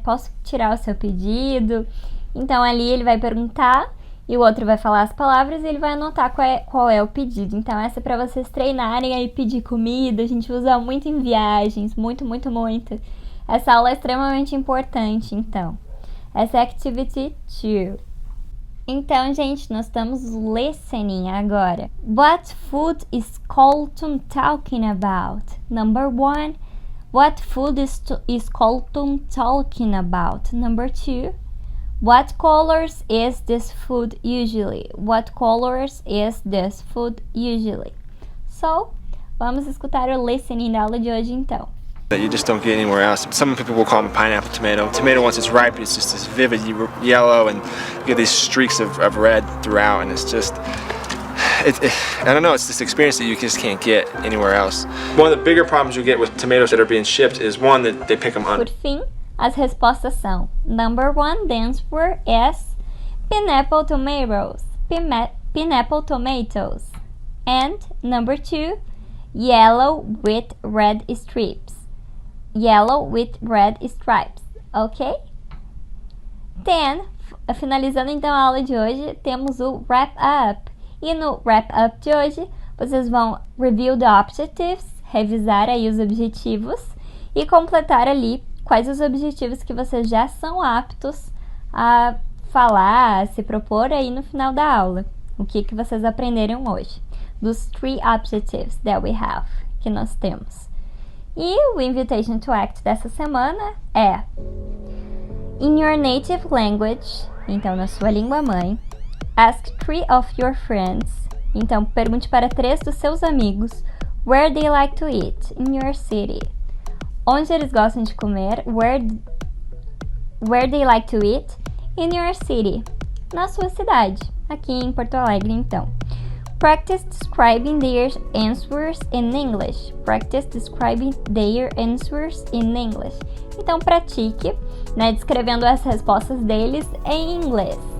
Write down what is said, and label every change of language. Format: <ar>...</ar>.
<pt>Posso tirar o seu pedido? Então ali ele vai perguntar e o outro vai falar as palavras e ele vai anotar qual é o pedido. Então essa é para vocês treinarem aí pedir comida. A gente usa muito em viagens, muito. Essa aula é extremamente importante, então. Essa é a Activity 2. Então, gente, nós estamos listening agora.</pt> <en>What food is Colton talking about? Number 1. What food is Colton talking about? Number 2. What colors is this food usually? What colors is this food usually?</en> <pt>So, vamos escutar o listening da aula de hoje, então.</pt> <en>That you just don't get anywhere else. Some people will call them pineapple tomato. Tomato, once it's ripe, it's just this vivid yellow, and you get these streaks of red throughout, and it's just, I don't know, it's this experience that you just can't get anywhere else. One of the bigger problems you get with tomatoes that are being shipped is, one, that they pick them on.</en> <pt>Por fim, as respostas são: Number 1,</pt> <en>the answer is pineapple tomatoes. Pineapple tomatoes. And number 2, yellow with red strips. Yellow with red stripes, ok?</en> <pt>Then, finalizando então a aula de hoje, temos o wrap up. E no wrap up de hoje, vocês vão</pt> <en>review the objectives,</en> <pt>revisar aí os objetivos e completar ali quais os objetivos que vocês já são aptos a falar, a se propor aí no final da aula. O que vocês aprenderam hoje? Dos 3 objectives</pt> <en>that we have,</en> <pt>que nós temos. E o Invitation to Act dessa semana é</pt> <en>In your native language,</en> <pt>então na sua língua mãe.</pt> <en>Ask 3 of your friends,</en> <pt>então pergunte para 3 dos seus amigos</pt> <en>where they like to eat in your city.</en> <pt>Onde eles gostam de comer,</pt> <en>where they like to eat in your city,</en> <pt>na sua cidade, aqui em Porto Alegre então.</pt> <en>Practice describing their answers in English. Practice describing their answers in English.</en> <pt>Então pratique, né, descrevendo as respostas deles em inglês.</pt>